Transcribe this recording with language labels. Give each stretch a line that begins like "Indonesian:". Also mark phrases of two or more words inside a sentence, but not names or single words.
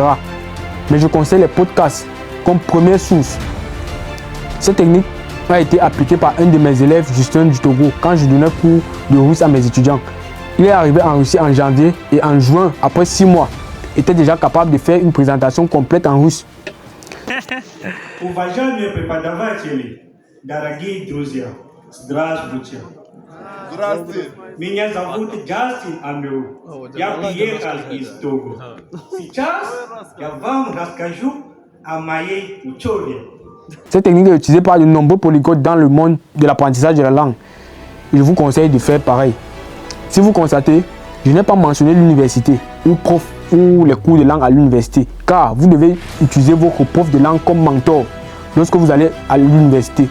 French: Mais je conseille les podcasts comme première source. Cette technique a été appliquée par un de mes élèves, Justin du Togo, quand je donnais cours de russe à mes étudiants. Il est arrivé en Russie en janvier et en juin, après 6 mois, était déjà capable de faire une présentation complète en russe.
Russian: Уважаемые преподаватели, дорогие друзья, здравствуйте. Здравствуйте. Меня зовут Джастин Амбю. Я приехал из Того. Сейчас я вам расскажу о моей учебе.
French: Cette technique est utilisée par de nombreux polyglottes dans le monde de l'apprentissage de la langue. Je vous conseille de faire pareil. Si vous constatez, je n'ai pas mentionné l'université ou prof ou les cours de langue à l'université, car vous devez utiliser votre prof de langue comme mentor lorsque vous allez à l'université.